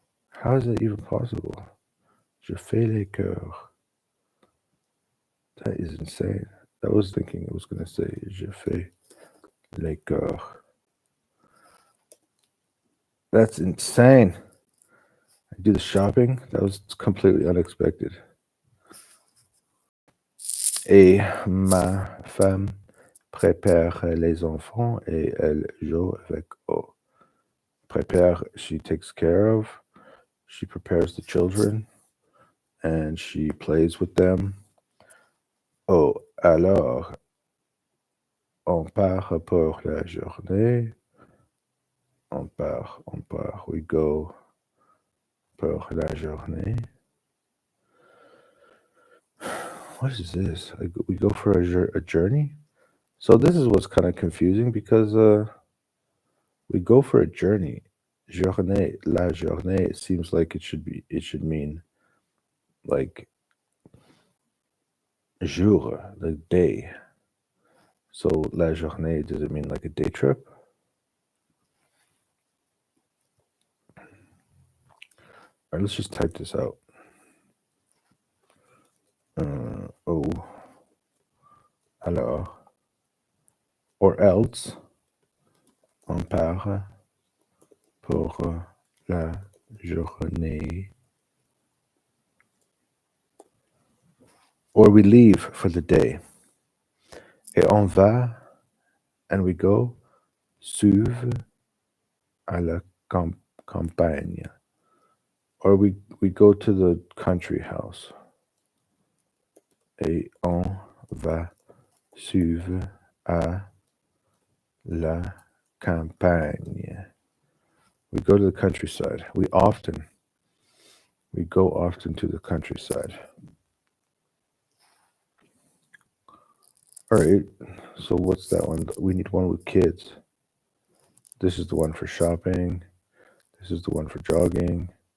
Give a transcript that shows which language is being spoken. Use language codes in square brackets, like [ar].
[en] How is that even possible? [fr] Je fais les cours. [en] That is insane. I was thinking it was going to say [fr] je fais les cours. [en] That's insane. I do the shopping. That was completely unexpected. [fr] Et ma femme prépare les enfants et elle joue avec eux. [en] Prépare, she takes care of. She prepares the children and she plays with them. [fr] Oh, alors, on part pour la journée. On part, [en] we go [fr] pour la journée. [en] What is this? We go for a journey? So this is what's kind of confusing because we go for a journey. Journée, la journée, it seems like it should mean like jour, the day. So la journée, does it mean like a day trip? All right, let's just type this out. [fr] Oh, alors, [en] or else, [fr] on part pour la journée. [en] Or we leave for the day. [fr] Et on va, [en] and we go, [fr] suivre à la campagne. [en] Or we go to the country house. [fr] Et on va suivre à la campagne. [en] We go to the countryside. We go often to the countryside. All right, so what's that one? We need one with kids. This is the one for shopping. This is the one for jogging.